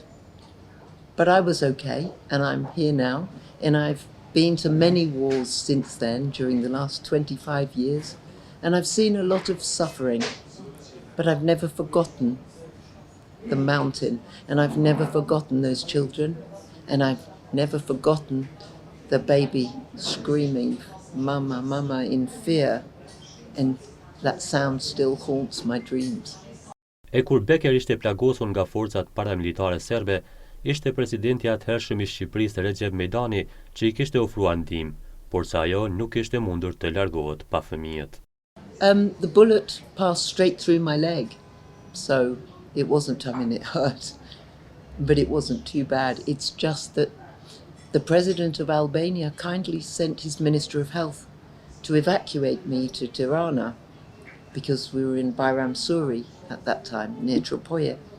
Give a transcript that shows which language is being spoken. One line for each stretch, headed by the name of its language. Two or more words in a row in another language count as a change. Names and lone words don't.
English: But I was okay, and I'm here now, and I've been to many wars since then, during the last 25 years, and I've seen a lot of suffering, but I've never forgotten the mountain, and I've never forgotten those children, and I've never forgotten the baby screaming, "Mama, Mama," in fear, and that sound still haunts my dreams.
Albanian: E kur Becker ishte plagosur nga forcat paramilitare serbe, ishte presidenti atëhershëm I Shqipërisë Recep Mejdani që I kishte ofruar ndihmë, por se ajo nuk ishte mundur të largohet pa fëmijët.
English: The bullet passed straight through my leg, so it wasn't, it hurt, but it wasn't too bad. It's just that the president of Albania kindly sent his Minister of Health to evacuate me to Tirana, because we were in Bayram Suri at that time, near Tropoje.